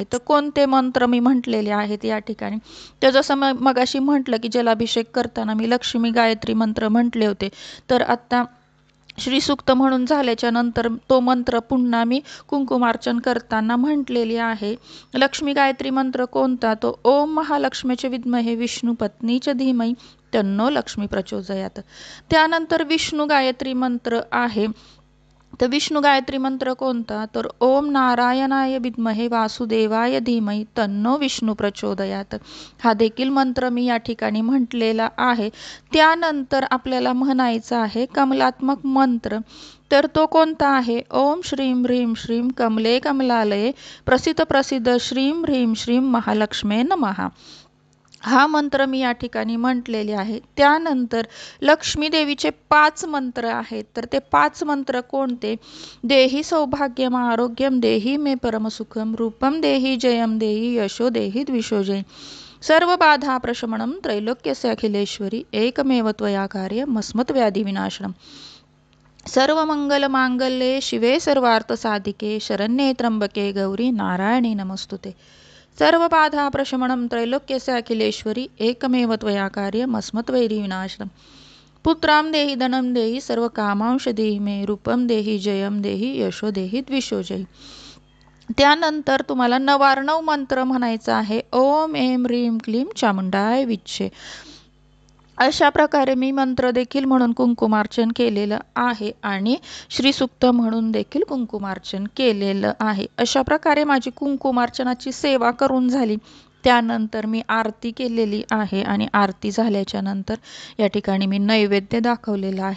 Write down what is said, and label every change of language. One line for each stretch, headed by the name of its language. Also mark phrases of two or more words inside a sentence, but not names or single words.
Marathi: तर कोणते मंत्र मी म्हटलेले आहेत या ठिकाणी, तर जसं मगाशी म्हटलं की जलाभिषेक करताना मी लक्ष्मी गायत्री मंत्र म्हटले होते, तर आत्ता श्रीसूक्त म्हणून झाल्याच्या नंतर तो मंत्र पुन्हा मी कुंकुमार्चन करताना म्हटलेली आहे. लक्ष्मी गायत्री मंत्र कोणता, तो
Sanskrit: ओम महालक्ष्मीचे विद्महे विष्णू पत्नीच धीमहि तन्नो लक्ष्मी प्रचोदयात.
Marathi: त्यानंतर विष्णू गायत्री मंत्र आहे. तर विष्णू गायत्री मंत्र कोणता, तर
Sanskrit: ओम नारायणाय विद्महे वासुदेवाय धीमहि तन्नो विष्णू प्रचोदयात.
Marathi: हा देखील मंत्र मी या ठिकाणी म्हटलेला आहे. त्यानंतर आपल्याला म्हणायचा आहे कमलात्मक मंत्र. तर तो कोणता आहे,
Sanskrit: ओम श्रीम ह्रीम श्रीम कमले कमलालये प्रसिद्ध प्रसिद्ध श्रीम ह्रीम श्रीम महालक्ष्मे नमः.
Marathi: हा मंत्र मी या ठिकाणी म्हटलेले आहे. त्यानंतर लक्ष्मी देवीचे 5 मंत्र आहेत. तर ते 5 मंत्र कोणते,
Sanskrit: देही सौभाग्यम आरोग्यम देही मे परमसुखम रूपम देही जयम देही यशो देही द्विषोजय सर्व बाधा प्रशमनम त्रैलोक्यस्य अखिलेश्वरी एकमेव त्वया कार्यम अस्मत् व्याधी विनाशनम सर्व मंगल मांगल्ये शिवे सर्वार्थ साधिके शरण्ये त्र्यंबके गौरी नारायणी नमस्तुते सर्व बाधा प्रशमनम त्रैलोक्यस्य अखिलेश्वरी एकमेव त्वया कार्यम अस्मत् वैरी विनाशनम पुत्रां देहि धनं देहि सर्व कामांश देहि मे रूपम देहि जयम देहि यशो देहि द्विषोजय.
Marathi: त्यानंतर तुम्हाला 99 मंत्र म्हणायचा आहे.
Sanskrit: ओम ऐं ह्रीं क्लीं चामुंडाय विच्चे.
Marathi: अशा प्रकारे मी मंत्र देखील म्हणून कुंकुमार्चन केलेलं आहे आणि श्रीसूक्त म्हणून देखील कुंकुमार्चन केलेलं आहे. अशा प्रकारे माझी कुंकुमार्चनाची सेवा करून झाली. त्यानंतर मी आरती केलेली आहे आणि आरती झाल्याच्या नंतर या ठिकाणी मी नैवेद्य दाखवलेला आहे.